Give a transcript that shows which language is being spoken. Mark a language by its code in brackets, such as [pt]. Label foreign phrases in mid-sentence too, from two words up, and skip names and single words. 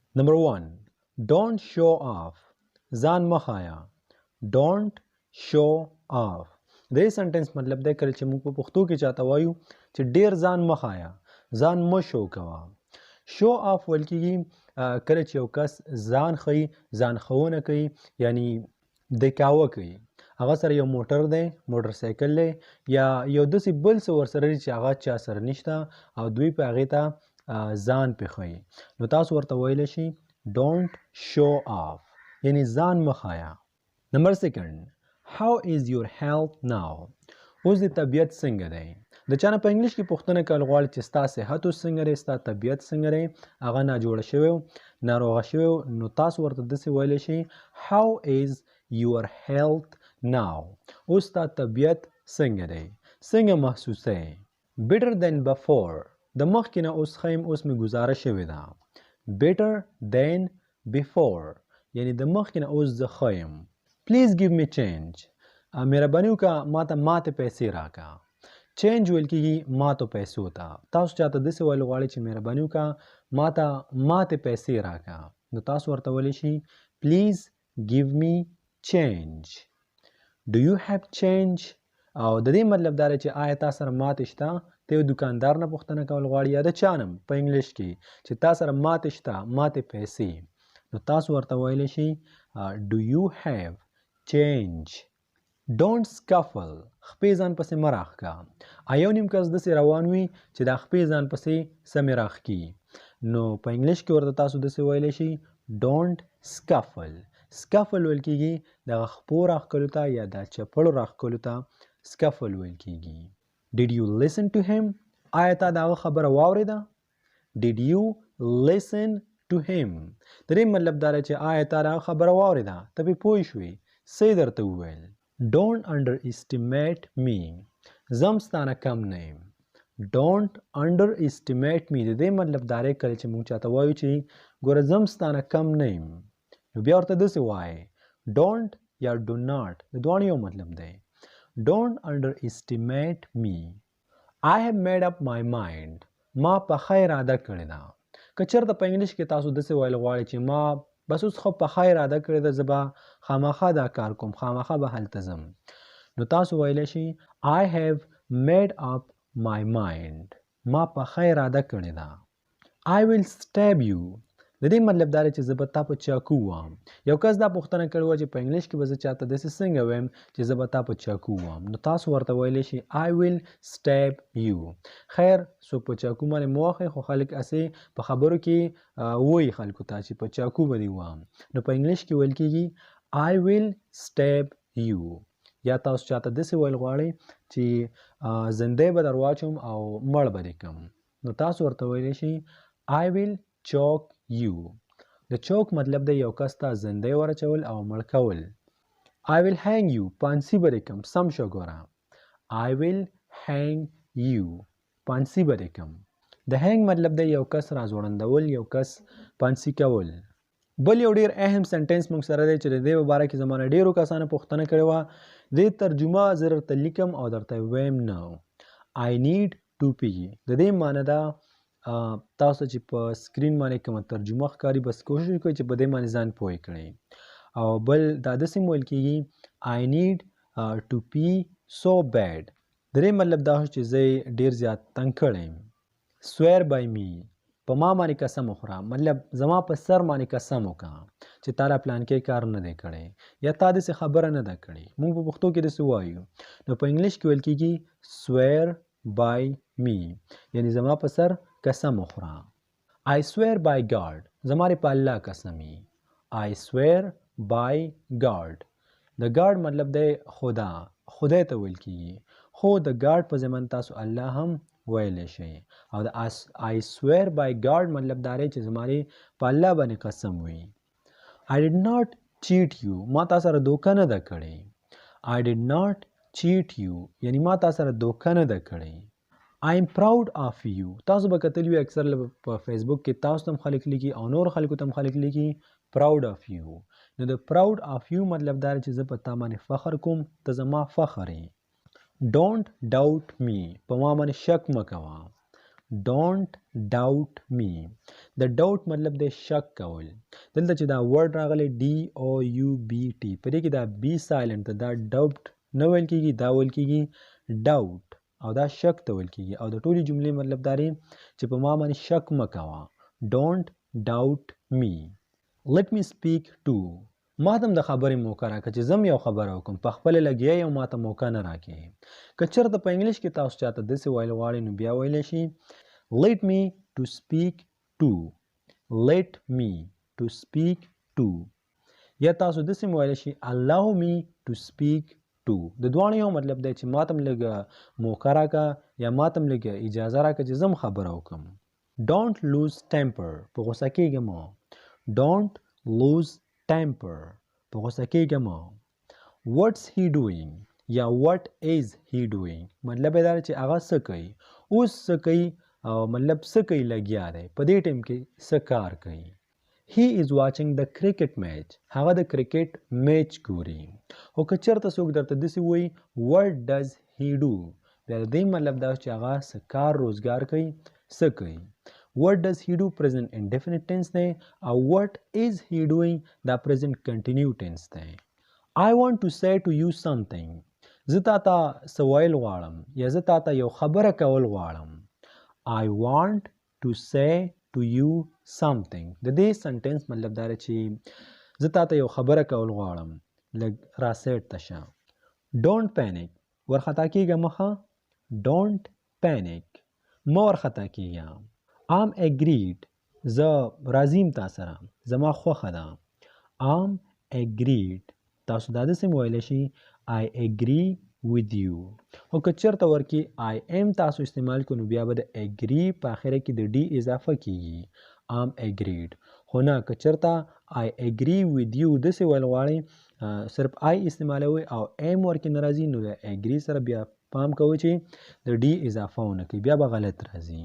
[ps] نمبر 1 [en] don't show off [ps] ځان مخایا [en] don't show off [ps] د دې سنټنس مطلب دی کله چې موږ په پښتو کې چاته وایو چې ډیر ځان مخایا ځان مشو کوه [en] show off [ps] ویل کېږي کله چې یو کس ځان ښیي ځان ښوونه کوي یعنی دکاوه کوي هغه سره یو موټر دی موټر سایکل دی یا یو داسې بل څه ورسره دی چې هغه چا سره نشته او دوی په هغې ته ځان پې ښیي نو تاسو ورته ویلی شي [en] don't show off [ps] یعنی ځان مخایا نمبر 2 [en] how is your health now [ps] اوس د طبیعت څنګه دی د چا نه په انګلیش کې پوښتنه کول غواړي چې ستا صحت اوس څنګه دی ستا طبیعت څنګه دی هغه ناجوړه شوی ناروغه شوی نو تاسو ورته داسې ویلی شي [en] how is your health now [ps] اوس ستا طبیعت څنګه دی څنګه محسوسه [en] better than before [ps] د مخکې نه اوس ښه یم اوس مې ګزاره شوې ده [en] better than before [ps] یعنی د مخکې نه اوس زه ښه یم [en] please give me change [ps] مهرباني وکړه ماته ماتې پیسې راکړه چینج ویل کېږي ماتو پیسو ته تاسو چاته داسې ویل غواړئ چې مهرباني وکړه ماته ماتې پیسې راکړه نو تاسو ورته ویلی شي [en] please give me change do you have change [ps] او د دې مطلب دا دی چې آیا تا سره ماتې شته ته یو دوکاندار نه پوښتنه کول غواړي یا د چا نه په انګلیش کې چې تا سره ماتې شته ماتې پیسې نو تاسو ورته ویلی شي [en] do you have change don't scuffle [ps] خپې ځان پسې مه راښکه یو نیم کس داسې روان وي چې دا خپې ځان پسې سمې راښکي نو په انګلیش کې ورته تاسو داسې ویلی شي [en] don't scuffle scuffle [ps] ویل کېږي دغه خپو راښکلو ته یا د چپړو راښکلو ته scuffle ویل کېږي [en] did you listen to him [ps] آیا تا د هغه خبره واورېده [en] did you listen to him [ps] د دې مطلب دا دی چې آیا تا د هغه خبره واورېده ته پرې پوه شوې څه یې درته وویل [en] don't underestimate me [ps] زم ستانه کم نه یم [en] don't underestimate me [ps] د دې مطلب دا دی کله چې موږ چاته وایو چې ګوره زم ستانه کم نه یم نو بیا ورته داسې وایې don't یا do not د دواړو یو مطلب دی [en] don't underestimate me I have made up my mind [ps] ما پخه اراده کړې ده که چېرته په انګلیش کې تاسو داسې ویل غواړئ چې ما بس اوس خو پخه اراده کړې ده زه به خامخا دا کار کوم خامخا به هلته ځم نو تاسو ویلی شي [en] I have made up my mind [ps] ما پخه اراده کړې ده [en] I will stab you [ps] د دې مطلب دا دی چې زه به تا په چاقو وهم یو کس دا پوښتنه کړې وه چې په انګلیش کې به زه چاته داسې څنګه ویم چې زه به تا په چاقو وهم نو تاسو ورته ویلی شي [en] I will stab you [ps] خیر څوک په چاقو باندې مه وهئ خو خلک هسې په خبرو کې وایي خلکو ته چې په چاقو به دې وهم نو په انګلیش کې ویل کېږي [en] I will stab you [ps] یا تاسو چاته داسې ویل غواړئ چې زندۍ به در واچوم او مړ به دې کړم نو تاسو ورته ویلی شي [en] I will choke you [ps] د چوک مطلب دی یو کس ته زندۍ ورچول او مړ کول [en] I will hang you [ps] پانسی به دې کړم سم شو ګوره [en] I will hang you [ps] پانسی به دې کړم د hang مطلب دی یو کس راځوړندول یو کس پانسی کول بل یو ډیر اهم سنټنس موږ سره دی چې د دې په باره کې زما نه ډیرو کسانو پوښتنه کړې وه دې ترجمه زه درته لیکم او درته ویم نه [en] I need to pee [ps] د دې معنی ده تاسو چې په سکرین باندې کومه ترجمه ښکاري بس کوشش وکړئ چې په دې باندې ځان پوه کړئ او بل دا داسې ویل کېږي [en] I need to pee so bad [ps] د دې مطلب دا چې زه ډیر زیات تنګ کړی یم [en] swear by me [ps] په ما باندې قسم وخوره مطلب زما په سر باندې قسم وکړه چې تا لا پلان کې کار نه دی کړی یا تا داسې خبره نه ده کړې موږ په پښتو کې داسې وایو نو په انګلیش کې ویل کېږي [en] swear by me [ps] یعنی زما په سر قسم وخوره [en] I swear by God [ps] زماره په الله قسمی [en] I swear by God [ps] د God مطلب دی خدا خدای ته ویل کېږي خو د God په ضمن تاسو الله هم ویلی شئ او د [en] I swear by God [ps] مطلب دا دی چې زماره په الله باندې قسم وي [en] I did not cheat you [ps] ما تا سره دوکه نه ده کړې [en] I did not cheat you [ps] یعنی ما تا سره دوکه نه ده کړې [en] I am proud of you [ps] تاسو به کتلی وي اکثر په فیسبوک کې تاسو هم خلک لیکي او نور خلکو ته هم خلک لیکي [en] proud of you [ps] نو د [en] proud of you [ps] مطلب دا چې زه په تا باندې فخر کوم ته زما فخر یې [en] don't doubt me [ps] په ما باندې شک مه کوه [en] don't doubt me. [ps] د doubt مطلب دی شک کول. دلته چې دا ورډ راغلی doubt په دې کې دا [en] B silent [ps] ده، دا doubt نه ویل کېږي، دا ویل کېږي doubt او دا شک ته ویل کېږي. او د ټولې جملې مطلب دا دی چې په ما باندې شک مه کوه. [en] don't doubt me. let me speak to. [ps] ما ته هم د خبرې موقع راکړه چې زم یو خبره وکړم، په خپله لګیا یې او ما ته موقع نه راکړې. که چېرته په انګلیش کې تاسو چاته داسې ویل غواړئ نو بیا ویلی شي [en] let me to speak to. let me to speak to. [ps] یا تاسو داسې هم ویلی شي [en] allow me to speak to. [ps] د دواړو یو مطلب دی چې ما ته هم لږه موقع راکړه یا ما ته هم لږه اجازه راکړه چې زم خبره وکړم. [en] don't lose temper. [ps] په غوسه کېږه مه. [en] don't lose temper. [ps] په غوسه کېږه مه. [en] what's he doing [ps] یا [en] what is he doing [ps] مطلب یې دا چې هغه څه کوي، اوس څه کوي او مطلب څه کوي لګیا دی، په دې ټایم کې څه کار کوي. [en] he is watching the cricket match. [ps] هغه د کرکټ میچ ګوري. او که چېرته څوک درته داسې وایي [en] what does he do [ps] بیا د دې مطلب دا چې هغه څه کار روزګار کوي، څه کوي. [en] what does he do present indefinite tense [ps] دی او [en] what is he doing دا present continuous tense دی. I want to say to you something. [ps] زه تا ته څه ویل غواړم یا زه تا ته یو خبره کول غواړم. [en] I want to say to you something. [ps] د دې سنټنس مطلب دا دی چې زه تا ته یو خبره کول غواړم، لږ راسیټ ته شه. [en] don't panic. [ps] ورخطا کېږه مخه. [en] don't panic. [ps] مه ورخطا کېږه. [en] I'm agreed. [ps] زه راضیم تا سره، زما خوښه ده. [en] I'm agreed. [ps] تاسو دا داسې هم ویلی شي [en] I agree with you. [ps] او که چېرته ورکې [en] I am [ps] تاسو استعمال کړو نو بیا به د agree په آخره کې د ډي اضافه کېږي. [en] I'm agreed. [ps] خو نه که چېرته [en] I agree with you [ps] داسې ویل غواړئ صرف I استعمالوئ او am ورکې نه راځي نو د agree سره بیا پام کوئ چې د ډي اضافه ونه کوي، بیا به غلط راځي.